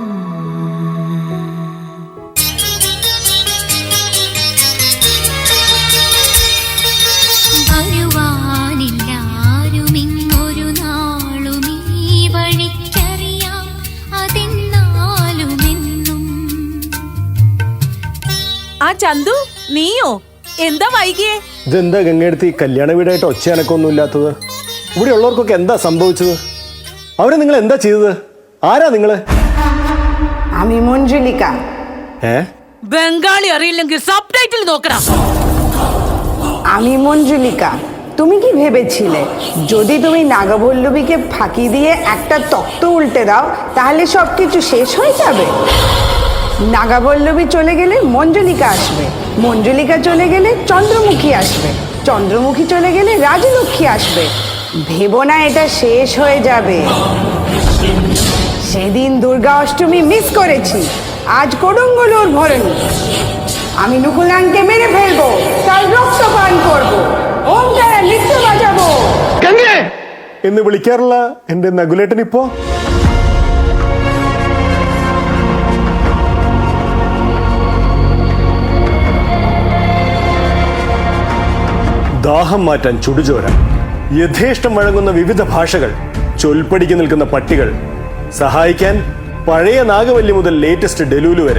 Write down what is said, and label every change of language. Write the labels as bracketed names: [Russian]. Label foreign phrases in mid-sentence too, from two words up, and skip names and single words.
[Malayalam] വരുവാനില്ലാരുമിങ്ങൊരു നാളും ഈ വഴിക്കറിയാം അതെന്നാലുമെന്നും. ആ ചന്തു, നീയോ? എന്താ വൈകിയേ? ഇതെന്താ ഗംഗയെടുത്ത് ഈ കല്യാണ വീടായിട്ട് ഒച്ചയനക്കൊന്നും ഇല്ലാത്തത്? ഇവിടെ ഉള്ളവർക്കൊക്കെ എന്താ സംഭവിച്ചത്? അവരെ നിങ്ങൾ എന്താ ചെയ്തത്? ആരാ നിങ്ങള്? [Bangla] আমি মঞ্জুলিকা। [Malayalam] ബംഗാളി അറിയില്ലെങ്കിൽ സബ് ടൈറ്റിൽ നോക്കണം. [Bangla] আমি মঞ্জুলিকা। তুমি কি ভেবেছিলে যদি তুমি নাগভল্লবীকে ফাঁকি দিয়ে একটা তক্ত উল্টে দাও তাহলে সবকিছু শেষ হয়ে যাবে? নাগাবল্লবী চলে গেলে মঞ্জুলিকা আসবে, মঞ্জুলিকা চলে গেলে চন্দ্রমুখী আসবে, চন্দ্রমুখী চলে গেলে রাজলক্ষ্মী আসবে। ভেবো না এটা শেষ হয়ে যাবে। সেদিন দুর্গা অষ্টমী মিস করেছি, আজ করঙ্গলুর ভরণী। আমি নুকুলানকে মেরে ফেলবো, তার রক্ত পান করবো, ওম তারা নৃত্য বাজাবো। [Malayalam] എന്ന് വിളിക്കാറില്ല എന്റെ നകുലേട്ടൻ ഇപ്പോ? ദാഹം മാറ്റാൻ ചുടുചോര, യഥേഷ്ടം വഴങ്ങുന്ന വിവിധ ഭാഷകൾ, ചൊൽപ്പടിക്ക് നിൽക്കുന്ന പട്ടികൾ, സഹായിക്കാൻ പഴയ നാഗവല്ലി മുതൽ [English] latest delulu [Malayalam] വരെ.